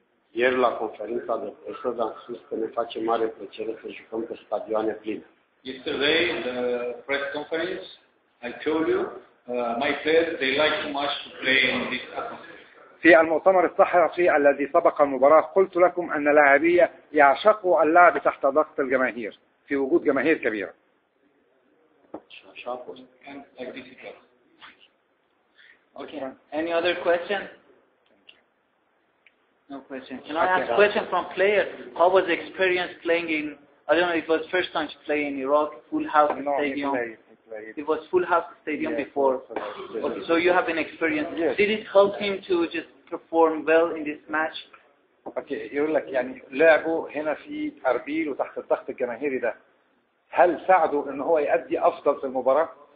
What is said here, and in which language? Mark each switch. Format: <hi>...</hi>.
<ro>Ieri la conferința de presă am spus că ne face mare plăcere să jucăm pe stadioane pline.</ro> <en>Yesterday in the press conference, I told you, my players, they like too much to play in this atmosphere.</en> <ar>في المؤتمر الصحفي الذي سبق المباراة قلت لكم أن لاعبي يعشقوا اللعب تحت ضغط الجماهير في وجود جماهير كبيرة.</ar> <en>And like this it was. Okay. Any other question? No question. Can I ask a question from players? How was the experience playing in, I don't know, it was first time to play in Iraq, full house stadium? It was full house stadium before. Okay, so you have an experience. Yes. Did it help him to just perform well in this match?</en> <ar>اوكي يقول لك يعني لعبوا هنا في أربيل وتحت الضغط الجماهيري ده هل ساعده ان هو يؤدي افضل في المباراة؟</ar>